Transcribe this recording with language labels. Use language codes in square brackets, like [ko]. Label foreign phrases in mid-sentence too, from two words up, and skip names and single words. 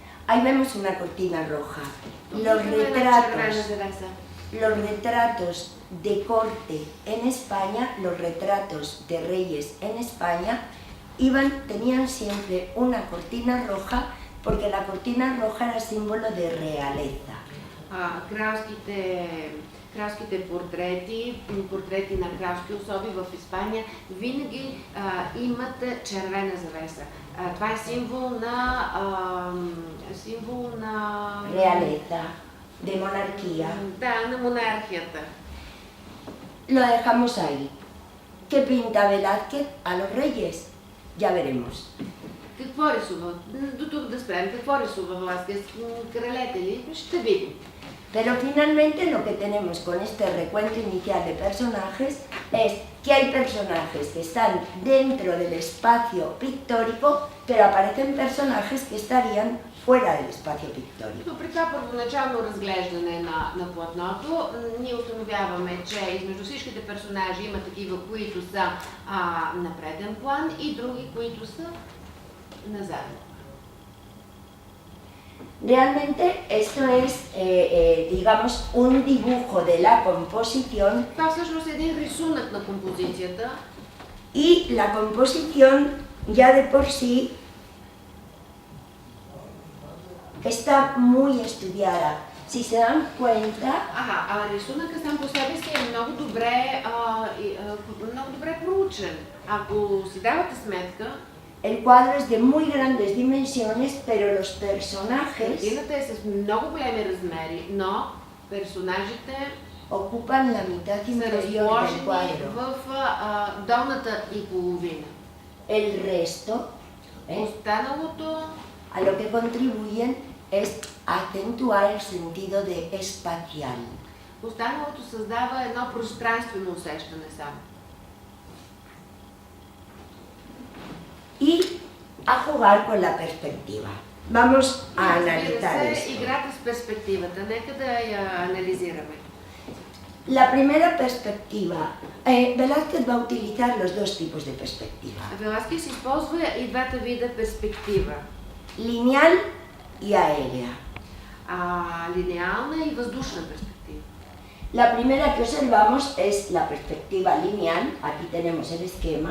[es] Ahí vemos una cortina roja. Los retratos de corte en España, los retratos de reyes en España, tenían siempre una cortina roja porque la cortina roja era símbolo de realeza. [bg] Кралските портрети на кралски особи в Испания винаги имат червена завеса. Това е символ на [es] realeza, de monarquía. [bg] Да, на монархията. [es] Lo dejamos ahí. ¿Qué pinta Velázquez a los reyes? Ya veremos. [bg] Какво рисува? До тук да спрем. Какво рисува Велázquez? Кралете ли? Ще видим. [es] Pero finalmente lo que tenemos con este recuento inicial de personajes es que hay personajes que están dentro del espacio pictórico, pero aparecen personajes que estarían fuera del espacio pictórico. [bg] Но при това първоначално разглеждане на платното, ние установяваме, че измежду всичките персонажи има такива, които са на преден план и други, които са на заден. [es] Realmente esto es, digamos, un dibujo de la composición. [bg] Това всъщност е един рисунък на композицията. [es] Y la composición ya de por sí está muy estudiada. Si se dan cuenta, [bg] рисунъка сам по себе си е много добре проучен. Ако си давате сметка, [es] el cuadro es de muy grandes dimensiones, pero los personajes [bg] картината е с много големи размери, но персонажите [es] ocupan la mitad [bg] са [es] inferior del [bg] разположени [es] cuadro. [bg] в долната и половина. [es] El resto, [bg] Останалото [es] a lo que contribuyen es acentuar el sentido de espacial. [bg] Останалото създава едно пространствено усещане само. [es] Y a jugar con la perspectiva. Vamos a analizar esto. [bg] Играта с перспективата. Нека да я анализираме. [es] La primera perspectiva, Velázquez va a utilizar los dos tipos de perspectiva, [bg] Велázquez използва и двата вида перспектива. [es] lineal y aérea. [bg] Линеална и въздушна перспектива. [es] La primera que observamos es la perspectiva lineal, aquí tenemos el esquema.